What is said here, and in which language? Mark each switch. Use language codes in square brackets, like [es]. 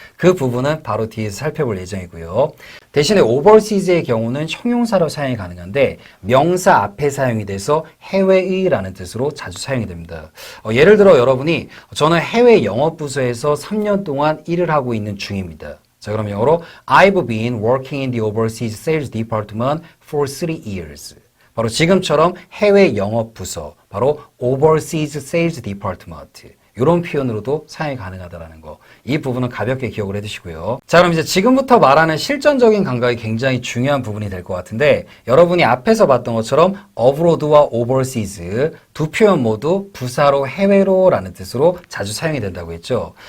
[ko] 그 부분은 바로 뒤에서 살펴볼 예정이고요. 대신에 overseas의 경우는 형용사로 사용이 가능한데 명사 앞에 사용이 돼서 해외의 라는 뜻으로 자주 사용이 됩니다. 예를 들어 여러분이 저는 해외 영업부서에서 3년 동안 일을 하고 있는 중입니다. 자, 그럼 영어로 [en] I've been working in the overseas sales department for 3 years. [ko] 바로 지금처럼 해외 영업 부서, 바로 [en] Overseas Sales Department. [ko] 이런 표현으로도 사용이 가능하다는 거. 이 부분은 가볍게 기억을 해두시고요. 자, 그럼 이제 지금부터 말하는 실전적인 감각이 굉장히 중요한 부분이 될 것 같은데 여러분이 앞에서 봤던 것처럼 abroad와 overseas 두 표현 모두 부사로 해외로 라는 뜻으로 자주 사용이 된다고 했죠.